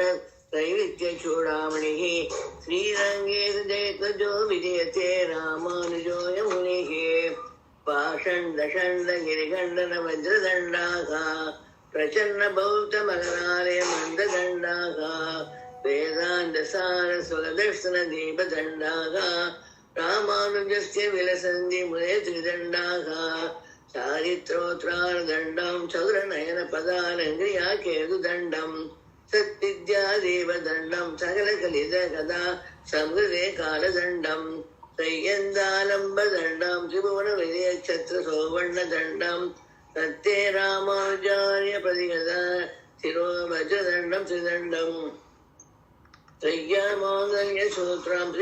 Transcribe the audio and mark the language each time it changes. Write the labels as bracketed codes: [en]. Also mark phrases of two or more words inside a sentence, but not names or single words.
[sa] दैविद्य चूडामणिः श्रीरङ्गे जयध्वजो विजयते रामानुजोऽयं मुनिः पाषण्ड षण्ड गिरिखण्डन वज्रदण्डाः प्रच्छन्न बौद्ध मकरालय मन्थदण्डाः वेदान्त सार सुखदर्शन दीपदण्डाः रामानुजस्य विलसन्ति मुने त्रिदण्डाः चारित्रोत्रार्दण्डं चतुरनयन पदालङ्क्रिया केतुदण्डं सद्विद्यादेवदण्डं सकलकलितकदा संहृते कालदण्डं त्रय्यन्तालम्बदण्डं त्रिभुवनविजयच्छत्रसौवर्णदण्डं तत्ते रामानुजार्य प्रतिगता शिरोवज्रदण्डं त्रिदण्डं त्रय्यामाङ्गल्यसूत्रं